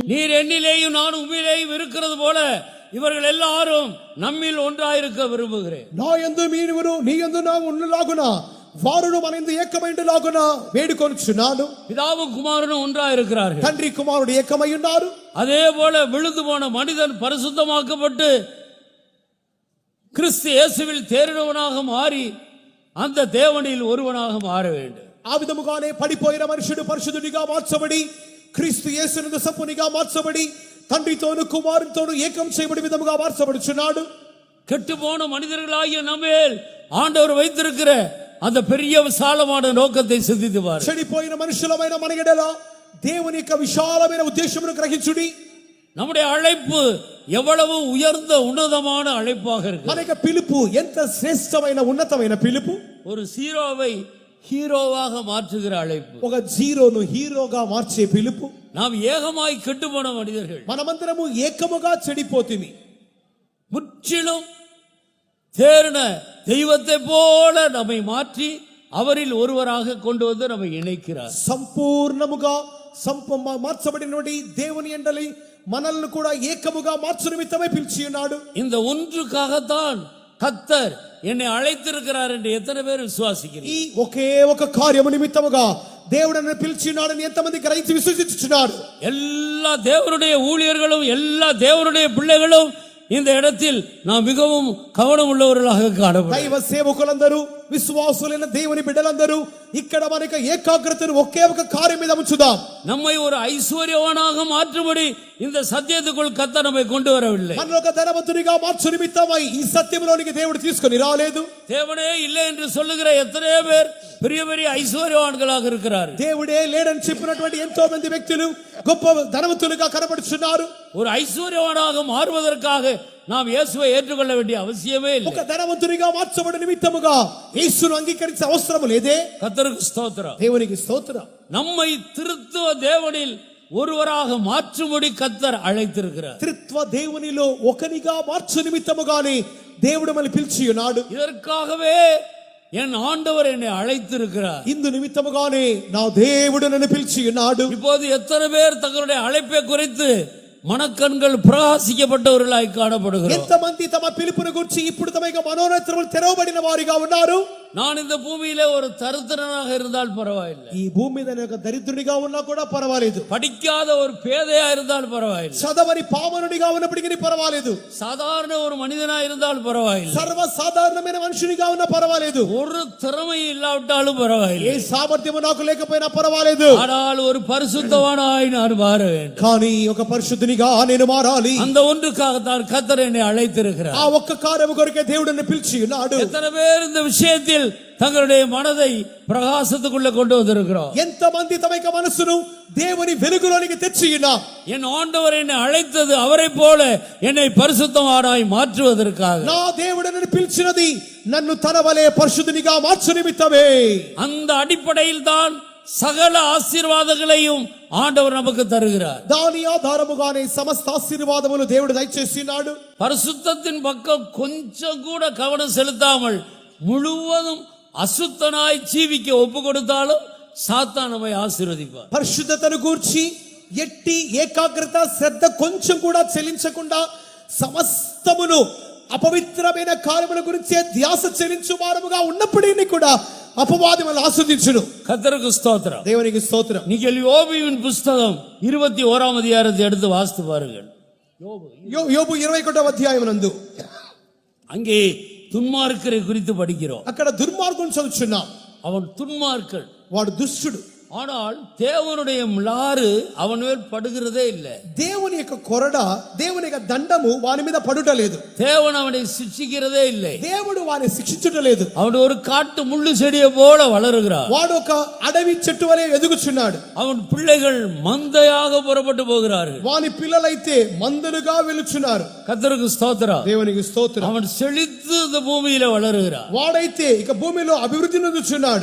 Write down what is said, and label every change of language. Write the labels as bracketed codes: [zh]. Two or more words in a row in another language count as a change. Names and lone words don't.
[ta] நீர் என்னிலேயும் நான் உம்மிலேயும் இருக்கிறது போல இவர்கள் எல்லாரும் நம்மில் ஒன்றாயிருக்க விரும்புகிறேன். [te] నా యందు మీరును నీ యందు నా ఉన్నలాగున వారును మన యందు ఏకమైండులాగున వేడుకొనుచున్నాను. [ta] பிதாவும் குமாரனும் ஒன்றாயிருக்கிறார்கள். [te] తండ్రి కుమారుడు ఏకమై ఉన్నారు. [ta] அதே போல விழுந்து போன மனிதன் பரிசுத்தமாக்கப்பட்டு கிறிஸ்து இயேசுவில் தேறினவனாக மாறி அந்த தேவனில் ஒருவனாக மாற வேண்டும். [te] ఆ విధముగానే పడిపోయిన మనుషుడు పరిశుద్ధుడిగా మార్చబడి క్రీస్తు యేసునందు సంపూర్ణంగా మార్చబడి తండ్రితోను కుమారునితోను ఏకం చేయబడి విధముగా మార్చబడుచున్నాడు. [ta] கெட்டு போன மனிதர்களாகிய நம்மேல் ஆண்டவர் வைத்திருக்கிற அந்த பெரிய விசாலமான நோக்கத்தை சிந்தித்து பாருங்கள். [te] చెడిపోయిన మనుషులమైన మన ఎడల దేవుని యొక్క విశాలమైన ఉద్దేశమును గ్రహించుడి. [ta] நம்முடைய அழைப்பு எவ்வளவு உயர்ந்த உன்னதமான அழைப்பாக இருக்கு. [te] మన యొక్క పిలుపు ఎంత శ్రేష్టమైన ఉన్నతమైన పిలుపు. [ta] ஒரு ஜீரோவை ஹீரோவாக மாற்றுகிற அழைப்பு. [te] ఒక జీరోను హీరోగా మార్చే పిలుపు. [ta] நாம் ஏகமாய் கெட்டு போன மனிதர்கள், [te] మనమందరము ఏకముగా చెడిపోతిమి. [ta] முற்றிலும் தேறின தெய்வத்தை போல நம்மை மாற்றி அவரில் ஒருவராக கொண்டு வந்து நம்மை இணைக்கிறார். [te] సంపూర్ణముగా మార్చబడినటువంటి దేవుని యందలి మనల్ని కూడా ఏకముగా మార్చు నిమిత్తమే పిలిచి ఉన్నాడు. [ta] இந்த ஒன்றுக்காகத்தான் கர்த்தர் என்னை அழைத்திருக்கிறார் என்று எத்தனை பேர் விசுவாசிக்கிறீர்கள்? [te] ఈ ఒకే ఒక కార్యము నిమిత్తముగా దేవుడు నన్ను పిలిచినాడని ఎంతమంది గ్రహించి విశ్వసించుచున్నారు? [ta] எல்லா தேவனுடைய ஊழியர்களும் எல்லா தேவனுடைய பிள்ளைகளும் இந்த இடத்தில் நாம் மிகவும் கவனம் உள்ளவர்களாக காணப்படுகிறோம். [te] దైవ సేవకులందరూ విశ్వాసులైన దేవుని బిడ్డలందరూ ఇక్కడ మనకు ఏకాగ్రతను ఒకే ఒక కార్యం మీద ఉంచుదాం. [ta] நம்மை ஒரு ஐஸ்வர்யவானாக மாற்றும்படி இந்த சத்தியத்துக்குள் கர்த்தர் நம்மை கொண்டு வரவில்லை. [te] మనలో ఒక ధనవంతునిగా మార్చు నిమిత్తమై ఈ సత్యంలోనికి దేవుడు తీసుకొని రాలేదు. [ta] தேவனே இல்லை என்று சொல்லுகிற எத்தனையோ பேர் பெரிய பெரிய ஐஸ்வர்யவான்களாக இருக்கிறார்கள். [te] దేవుడే లేడని చెప్పినటువంటి ఎంతో మంది వ్యక్తులు గొప్ప ధనవంతులుగా కనబడుచున్నారు. [ta] ஒரு ஐஸ்வர்யவானாக மாறுவதற்காக நாம் இயேசுவை ஏற்றுக்கொள்ள வேண்டிய அவசியமே இல்லை. [te] ఒక ధనవంతునిగా మార్చబడిన నిమిత్తముగా యేసును అంగీకరించే అవసరం లేదే. [ta] கர்த்தருக்கு ஸ்தோத்திரம். [te] దేవునికి స్తోత్రం. [ta] நம்மை திருத்துவ தேவனில் ஒருவராக மாற்றும்படி கர்த்தர் அழைத்திருக்கிறார். [te] త్రిత్వ దేవునిలో ఒకనిగా మార్చు నిమిత్తముగానే దేవుడు మనల్ని పిలిచి ఉన్నాడు. [ta] இதற்காகவே என் ஆண்டவர் என்னை அழைத்திருக்கிறார். [te] ఇందు నిమిత్తముగానే నా దేవుడు నన్ను పిలిచి ఉన్నాడు. [ta] இப்போது எத்தனை பேர் தங்களுடைய அழைப்பை குறித்து மனக்கண்கள் பிரகாசிக்கப்பட்டவர்களாய் காணப்படுகிறோம்? [te] ఎంతమంది తమ పిలుపును గురించి ఇప్పుడు తమ యొక్క మనోనేత్రములు తెరవబడిన వారిగా ఉన్నారు? [ta] நான் இந்த பூமியிலே ஒரு தரித்திரனாக இருந்தால் பரவாயில்லை, [te] ఈ భూమి మీద నేను ఒక దరిద్రుడిగా ఉన్నా కూడా పర్వాలేదు, [ta] படிக்காத ஒரு பேதையா இருந்தால் பரவாயில்லை, [te] చదవని పామరుడిగా ఉన్నప్పటికీ పర్వాలేదు, [ta] சாதாரண ஒரு மனிதனா இருந்தால் பரவாயில்லை, [te] సర్వ సాధారణమైన మనుషునిగా ఉన్నా పర్వాలేదు, [ta] ஒரு திறமை இல்லாவிட்டாலும் பரவாயில்லை, [te] ఏ సామర్థ్యము నాకు లేకపోయినా పర్వాలేదు, [ta] ஆனால் ஒரு பரிசுத்தவானாய் நான் மாற வேண்டும். [te] కానీ ఒక పరిశుద్ధునిగా నేను మారాలి. [ta] அந்த ஒன்றுக்காகத்தான் கர்த்தர் என்னை அழைத்திருக்கிறார். [te] ఆ ఒక్క కార్యము కొరకే దేవుడు నన్ను పిలిచి ఉన్నాడు. [ta] எத்தனை பேர் இந்த விஷயத்தில் தங்களுடைய மனதை பிரகாசத்துக்குள்ள கொண்டு வந்திருக்கிறோம்? [te] ఎంతమంది తమ యొక్క మనసును దేవుని వెలుగులోనికి తెచ్చి ఉన్నారు? [ta] என் ஆண்டவர் என்னை அழைத்தது அவரை போல என்னை பரிசுத்தவானாய் மாற்றுவதற்காக. [te] నా దేవుడు నన్ను పిలిచినది నన్ను తన వలె పరిశుద్ధునిగా మార్చు నిమిత్తమే. [ta] அந்த அடிப்படையில் தான் சகல ஆசீர்வாதங்களையும் ஆண்டவர் நமக்கு தருகிறார். [te] దాని ఆధారముగానే సమస్త ఆశీర్వాదములు దేవుడు దయచేసినాడు. [ta] பரிசுத்தத்தின் பக்கம் கொஞ்சம் கூட கவனம் செலுத்தாமல் முழுவதும் அசுத்தனாய் ஜீவிக்க ஒப்பு கொடுத்தாலும் சாத்தான் நம்மை ஆசீர்வதிப்பார். [te] పరిశుద్ధతను గూర్చి ఎట్టి ఏకాగ్రత శ్రద్ధ కొంచెం కూడా చెల్లించకుండా సమస్తమును అపవిత్రమైన కార్యముల గురించి ధ్యాస చెల్లించు వారముగా ఉన్నప్పటికీ కూడా అపవాది మనల్ని ఆస్వాదించును. [ta] கர்த்தருக்கு ஸ்தோத்திரம். [te] దేవునికి స్తోత్రం. [ta] நீங்கள் யோபுவின் புஸ்தகம் 21ஆம் அதிகாரத்தை எடுத்து வாசித்து பாருங்கள். [te] యోబు 21వ అధ్యాయం నందు [ta] அங்கே துன்மார்க்கரை குறித்து படிக்கிறோம். [te] అక్కడ దుర్మార్గుని చదువుచున్నాం. [ta] அவன் துன்மார்க்கன், [te] వాడు దుష్టుడు. [ta] ஆனால் தேவனுடைய லாறு அவன் மேல் படுகிறதே இல்லை. [te] దేవుని యొక్క కొరడ, దేవుని యొక్క దండము వాని మీద పడుట లేదు. [ta] தேவன் அவனை சிக்ஷிக்கிறதே இல்லை. [te] దేవుడు వాని శిక్షించుట లేదు. [ta] அவன் ஒரு காட்டு முள்ளு செடியை போல வளருகிறான். [te] వాడు ఒక అడవి చెట్టు వలె ఎదుగుచున్నాడు. [ta] அவன் பிள்ளைகள் மந்தையாக புறப்பட்டு போகிறார்கள். [te] వాని పిల్లలైతే మందలుగా వెలుచున్నారు. [ta] கர்த்தருக்கு ஸ்தோத்திரம். [te] దేవునికి స్తోత్రం. [ta] அவன் செழித்து இந்த பூமியில வளருகிறான். [te] వాడైతే ఇక భూమిలో అభివృద్ధి నొందుచున్నాడు.